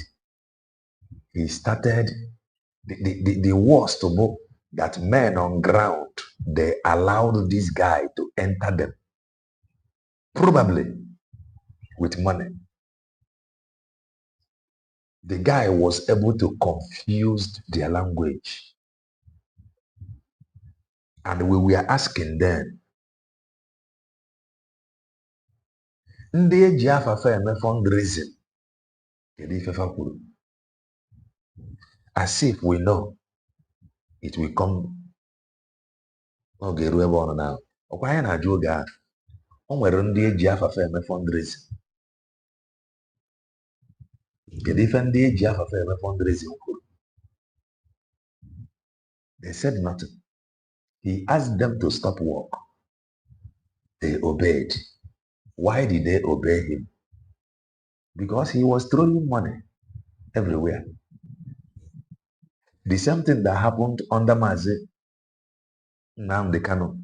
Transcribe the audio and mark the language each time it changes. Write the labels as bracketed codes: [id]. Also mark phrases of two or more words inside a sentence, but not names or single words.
[en] He started the worst of all, that men on ground, they allowed this guy to enter them. Probably with money. The guy was able to confuse their language. And we were asking them, [ig] ndị eji afafa eme fundraising, kedu ifefa kwuru? [en] As if we know it will come. [ig] Oge eru ebe ọ nọ na ọkwa anyị na-ajụ oge a, o nwere ndị eji afafa eme fundraising. Kedu ife ndị eji afafa eme fundraising kwuru? [en] They said nothing. He asked them to stop work. They obeyed. Why did they obey him? Because he was throwing money everywhere. The same thing that happened under Mazi Nnamdi Kanu.